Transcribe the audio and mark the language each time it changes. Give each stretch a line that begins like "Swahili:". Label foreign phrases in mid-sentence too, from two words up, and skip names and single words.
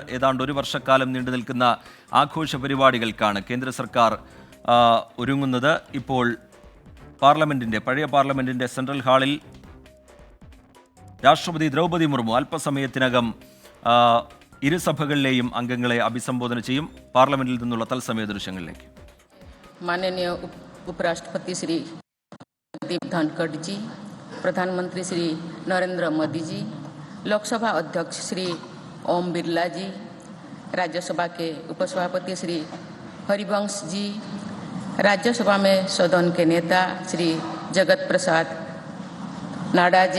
Malayalam: ഏതാണ്ട് ഒരു വർഷക്കാലം നീണ്ടു നിൽക്കുന്ന ആഘോഷ പരിപാടികൾക്കാണ് കേന്ദ്ര സർക്കാർ ഒരുങ്ങുന്നത്. ഇപ്പോൾ പഴയ പാർലമെന്റിന്റെ സെൻട്രൽ ഹാളിൽ രാഷ്ട്രപതി ദ്രൗപദി മുർമു അല്പസമയത്തിനകം ഇരുസഭകളിലെയും അംഗങ്ങളെ അഭിസംബോധന ചെയ്യും. പാർലമെന്റിൽ നിന്നുള്ള തത്സമയ ദൃശ്യങ്ങളിലേക്ക്.
Hindi: माननीय उपराष्ट्रपति श्री जगदीप धनखड़ जी, प्रधानमंत्री श्री नरेंद्र मोदी जी, लोकसभा अध्यक्ष श्री ओम बिरला जी, राज्यसभा के उपसभापति श्री हरिवंश जी, राज्यसभा में सदन के नेता श्री जगत प्रसाद नाडा जी,